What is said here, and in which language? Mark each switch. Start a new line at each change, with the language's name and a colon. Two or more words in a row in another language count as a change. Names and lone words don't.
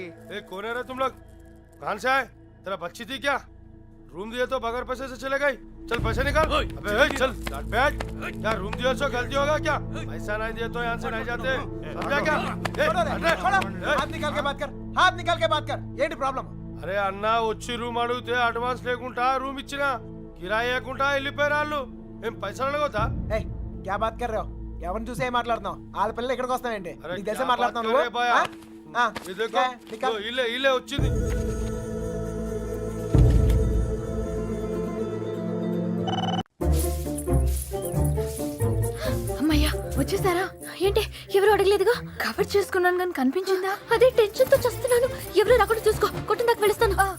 Hindi: कौन है रे तुम लोग? कहाँ से आए? तेरा बच्ची थी क्या? रूम दिए तो बगैर पैसे से चले गई. चल पैसे निकाल. अबे चल बैठ. क्या रूम दिए तो गलती होगा क्या? पैसा नहीं दिए तो यहाँ से नहीं जाते. समझा क्या? हाथ निकाल के बात कर. हाथ निकाल के बात कर.
Telugu: ఏంటి ప్రాబ్లం? అరే అన్న వచ్చి రూమ్ అడిగితే అడ్వాన్స్ లేకుండా రూమ్ ఇచ్చినా కిరాయి లేకుండా వెళ్ళిపోయారు వాళ్ళు. ఏం పైసలు అడగొద్దా? ఏయ్
Hindi: क्या बात कर रहे हो?
Telugu: ఎవరిని చూసి ఏం మాట్లాడుతున్నావు? వాళ్ళ పిల్లలు ఇక్కడికి వస్తావేంటి? అరే నీకు తెలిసే
Hindi: क्या
Telugu: మాట్లాడుతున్నావు
Hindi: बात कर रहे
Telugu: నువ్వు?
Hindi: भैया?
Telugu: ఆ?
Hindi: ये देखो क्या है? निकाल.
Telugu: ఇల్లే ఇల్లే వచ్చింది. అమ్మయ్యా వచ్చేసారా? ఏంటి ఎవరు అడగలేదుగా? కవర్ చేసుకున్నాను కానీ కనిపించిందా? అదే టెన్షన్ తో చస్తున్నాను. ఎవరు రాకుండా చూసుకో. కొట్టిన దాకా వెళుస్తాను.